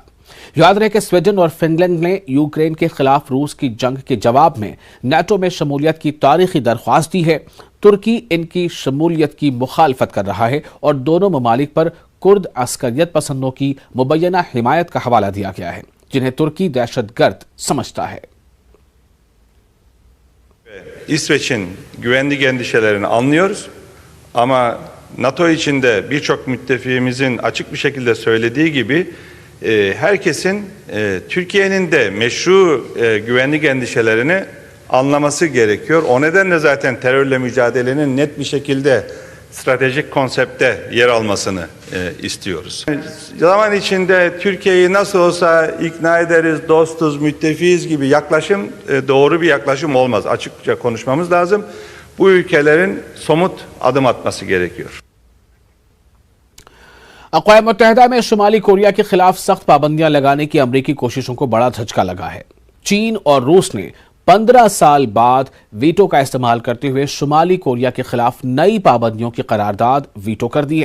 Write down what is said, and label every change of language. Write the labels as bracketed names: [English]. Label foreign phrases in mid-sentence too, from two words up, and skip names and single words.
[Urdu] یاد رہے کہ سویڈن اور فن لینڈ نے یوکرین کے خلاف روس کی جنگ کے جواب میں نیٹو میں شمولیت کی تاریخی درخواست دی ہے۔ ترکی ان کی شمولیت کی مخالفت کر رہا ہے اور دونوں ممالک پر کرد عسکریت پسندوں کی مبینہ حمایت کا حوالہ دیا گیا ہے، جنہیں ترکی دہشت گرد سمجھتا ہے۔ [Turkish] İsveç'in güvenlik endişelerini anlıyoruz ama NATO içinde birçok müttefiğimizin açık bir şekilde söylediği gibi herkesin Türkiye'nin de meşru güvenlik endişelerini anlaması gerekiyor. O nedenle zaten terörle mücadelenin net bir şekilde stratejik konsepte yer almasını istiyoruz. Zaman içinde Türkiye'yi nasıl olsa ikna ederiz, dostuz, müttefiyiz gibi yaklaşım doğru bir yaklaşım olmaz. Açıkça konuşmamız lazım. Bu ülkelerin somut adım atması gerekiyor. [Urdu] اقوام متحدہ میں شمالی کوریا کے خلاف سخت پابندیاں لگانے کی امریکی کوششوں کو بڑا دھچکا لگا ہے۔ چین اور روس نے 15 سال بعد ویٹو کا استعمال کرتے ہوئے شمالی کوریا کے خلاف نئی پابندیوں کی قرارداد ویٹو کر دی ہے۔